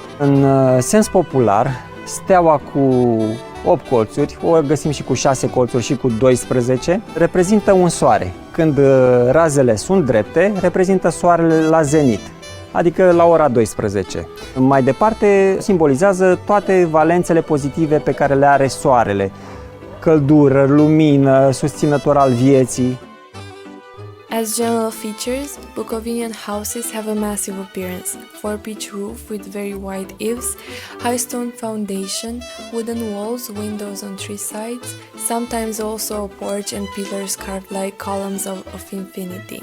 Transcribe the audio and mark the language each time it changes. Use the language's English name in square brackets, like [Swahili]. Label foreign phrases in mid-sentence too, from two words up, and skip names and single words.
[Romanian] În sens popular, steaua cu 8 colțuri, o găsim și cu 6 colțuri și cu 12, reprezintă un soare. Când razele sunt drepte, reprezintă soarele la zenit, adică la ora 12. Mai departe, simbolizează toate valențele pozitive pe care le are soarele: căldură, lumină, susținător al vieții. [English] As general features, Bukovinian houses have a massive appearance: 4-pitch roof with very wide eaves, high stone foundation, wooden walls, windows on 3 sides, sometimes also a porch and pillars carved like columns of infinity.